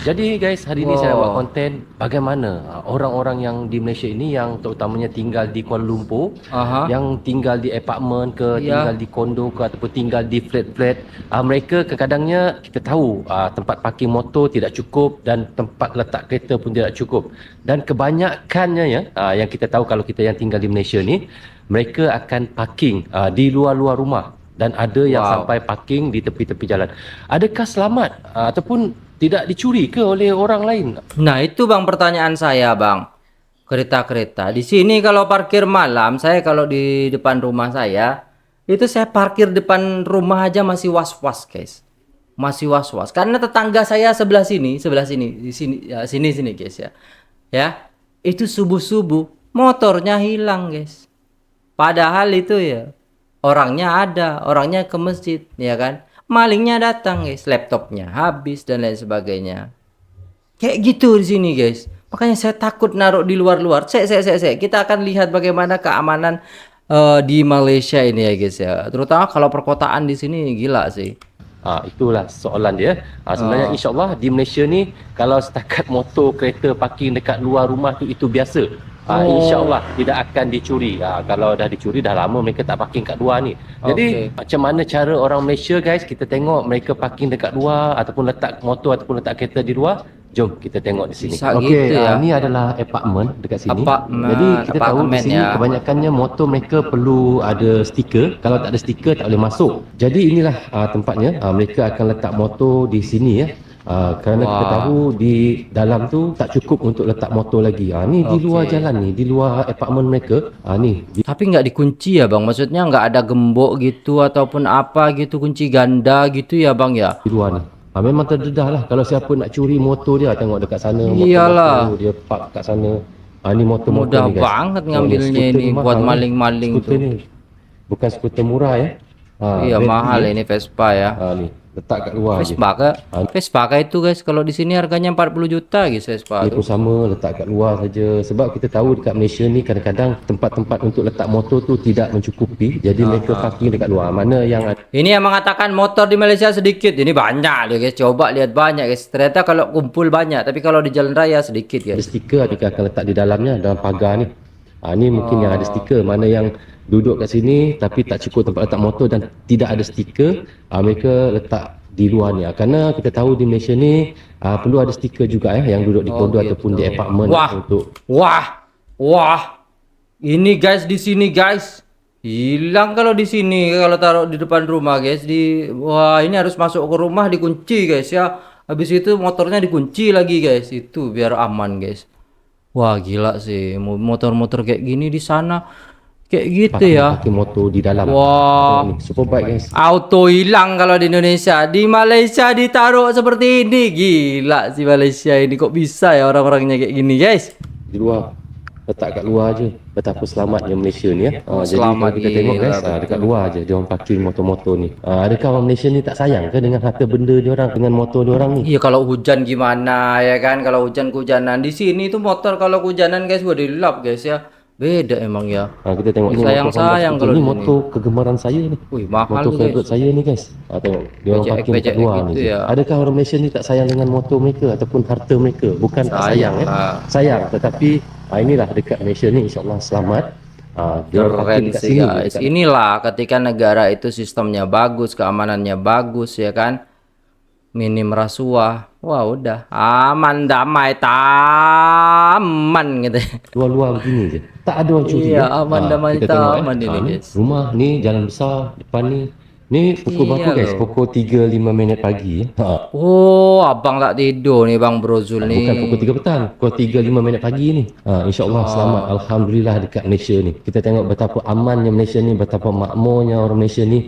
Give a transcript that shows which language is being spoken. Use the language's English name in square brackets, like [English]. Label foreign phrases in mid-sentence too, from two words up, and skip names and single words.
[Malay] Jadi guys, hari ini saya nak buat konten bagaimana orang-orang yang di Malaysia ini yang terutamanya tinggal di Kuala Lumpur, yang tinggal di apartmen ke, tinggal di kondo ke, ataupun tinggal di flat-flat, mereka kadang-kadangnya kita tahu tempat parking motor tidak cukup dan tempat letak kereta pun tidak cukup. Dan kebanyakannya ya, yang kita tahu kalau kita yang tinggal di Malaysia ni, mereka akan parking di luar-luar rumah, dan ada yang sampai parking di tepi-tepi jalan. Adakah selamat ataupun tidak dicuri ke oleh orang lain? [Indonesian] Nah itu bang pertanyaan saya bang. Kereta-kereta di sini kalau parkir malam, saya kalau di depan rumah saya itu saya parkir depan rumah aja masih was-was guys, masih was-was karena tetangga saya sebelah sini di sini ya, sini guys ya, ya itu subuh-subuh motornya hilang guys, padahal itu ya orangnya ada, orangnya ke masjid ya kan, malingnya datang guys, laptopnya habis dan lain sebagainya. Kayak gitu di sini guys. Makanya saya takut naruh di luar-luar. Kita akan lihat bagaimana keamanan di Malaysia ini ya guys ya. Terutama kalau perkotaan di sini gila sih. [Malay] Itulah soalan dia. Sebenarnya insyaAllah di Malaysia ni kalau setakat motor kereta parking dekat luar rumah tu itu biasa. InsyaAllah tidak akan dicuri. Kalau dah dicuri dah lama mereka tak parking kat luar ni. Jadi macam mana cara orang Malaysia guys, kita tengok mereka parking dekat luar ataupun letak motor ataupun letak kereta di luar. Jom kita tengok di sini. Okey, gitu ya. Ini adalah apartmen dekat sini. Apartmen, Jadi kita tahu di sini ya. kebanyakannya motor mereka perlu ada stiker. Kalau tak ada stiker tak boleh masuk. Jadi inilah tempatnya. Mereka akan letak motor di sini ya. Kerana kita tahu di dalam tu tak cukup untuk letak motor lagi. Ni di luar jalan ni, di luar apartmen mereka. [Indonesian] Tapi nggak dikunci ya bang? Maksudnya nggak ada gembok gitu ataupun apa gitu, kunci ganda gitu ya bang ya? [Malay] Di luar ni. Memang terdedah lah. Kalau siapa nak curi motor dia, tengok dekat sana. Iyalah. Motor dia park kat sana. Ni motor-motor [Indonesian] Mudah [Malay] ni guys. [Indonesian] banget ngambilnya ini buat maling-maling tuh. [Malay] Ni. Bukan skuter murah ya. [Indonesian] Iya mahal ini Vespa ya. [Malay] Ni letak kat luar je. [Indonesian] Vespa itu guys, kalau di sini harganya 40 juta guys Vespa. [Malay] Dia pun sama letak kat luar saja. Sebab kita tahu dekat Malaysia ni kadang-kadang tempat-tempat untuk letak motor tu tidak mencukupi. Jadi mereka parking dekat luar. Mana yang ada. [Indonesian] Ini yang mengatakan motor di Malaysia sedikit, ini banyak dia guys. Coba lihat banyak guys. Ternyata kalau kumpul banyak, tapi kalau di jalan raya sedikit [Malay] Ada [Indonesian] guys. [Malay] stiker adakah akan letak di dalamnya dalam pagar ni. Ni mungkin yang ada stiker. Mana yang duduk kat sini tapi tak cukup tempat letak motor dan tidak ada stiker, mereka letak di luar ni. Kerana kita tahu di Malaysia ni perlu ada stiker juga yang duduk di kondo ataupun di apartmen untuk. [Indonesian] Wah. Ini guys di sini guys. Hilang kalau di sini, kalau taruh di depan rumah guys. Wah, ini harus masuk ke rumah dikunci guys ya. Habis itu motornya dikunci lagi guys. Itu biar aman guys. Wah, gila sih. Motor-motor kayak gini di sana Kayak gitu [Malay] pakai, [Indonesian] ya. [Malay] pakai motor di dalam. [Indonesian] Wah. [Malay] Tengok ni, Superbike guys. [Indonesian] Auto hilang kalau di Indonesia. Di Malaysia ditaruh seperti ini. Gila sih Malaysia ini. Kok bisa ya orang-orangnya kayak gini guys? [Malay] Di luar, letak kat luar aje. Betapa selamatnya Malaysia ni ya. [Indonesian] Oh, [Malay] Jadi [Indonesian] selamat, [Malay] kalau kita tengok [Indonesian] gila, [Malay] guys, dekat luar aje dia orang parking motor-motor ni. Adakah orang Malaysia ni tak sayang ke dengan harta benda dia orang, dengan motor dia orang ni? [Indonesian] Iya, kalau hujan gimana ya kan? Kalau hujan kehujanan di sini tuh motor kalau kehujanan guys gua dilap guys ya. Beda emang ya. [Malay] Kita tengok ni [Indonesian] Sayang-sayang kalau ini di sini. [Malay] motor kegemaran saya ni. [Indonesian] Wih, mahal [Malay] Motor [Indonesian] tuh, [Malay] favorite [Indonesian] guys. [Malay] saya ni guys. Tengok dia orang parking kat [Indonesian] Becek-becek [Malay] luar [Indonesian] gitu [Malay] ni. [Indonesian] ya. [Malay] Adakah orang Malaysia ni tak sayang dengan motor mereka ataupun harta mereka? Bukan tak sayang lah. Sayang, tetapi inilah dekat Malaysia ni insya-Allah selamat. Dia orang parking [Indonesian] Keren [Malay] dekat [Indonesian] sih [Malay] sini. [Indonesian] guys. Inilah ketika negara itu sistemnya bagus, keamanannya bagus ya kan. [Malay] Minim rasuah. [Indonesian] Wah, udah aman, damai, taman gitu. [Malay] Luar-luar begini je. Tak ada orang curi. [Indonesian] Iya, aman, damai, [Malay] kita tengok, [Indonesian] taman ini, [Malay] ni, [Indonesian] guys. [Malay] rumah ni jalan besar depan ni. Ni pukul [Indonesian] Iya [Malay] berapa guys? [Indonesian] loh. [Malay] Pukul 3.05 pagi. [Indonesian] Oh, abang tak tidur nih Bang Brozul nih. [Malay] Bukan pukul 3 petang, pukul 3.05 pagi ni. InsyaAllah selamat. Alhamdulillah dekat Malaysia ni. Kita tengok betapa amannya Malaysia ni, betapa makmurnya orang Malaysia ni.